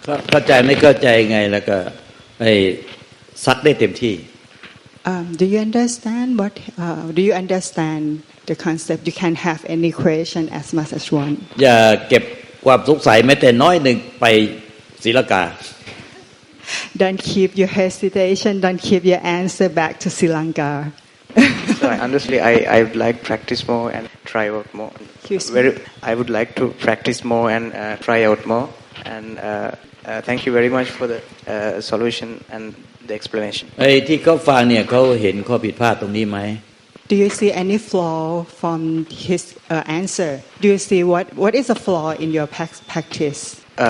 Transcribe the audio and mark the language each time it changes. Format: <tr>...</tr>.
<th>เข้าใจไม่เข้าใจไงแล้วก็ให้ซักได้เต็มที่</th> <en>Do you understand what? Do you understand the concept? You can have any question as much as one.</en> <th>อย่าเก็บความสงสัยแม้แต่น้อยหนึ่งไปศรีลังกา</th> <en>Don't keep your hesitation. Don't keep your answer back to Sri Lanka. So honestly, I would like practice more and try out more. I would like to practice more and try out more. And thank you very much for the solution and the explanation.</en> <th>ไอ้ที่เขาฟังเนี่ยเขาเห็นข้อผิดพลาดตรงนี้ไหม</th> <en>Do you see any flaw from his answer? Do you see what is a flaw in your practice?</en>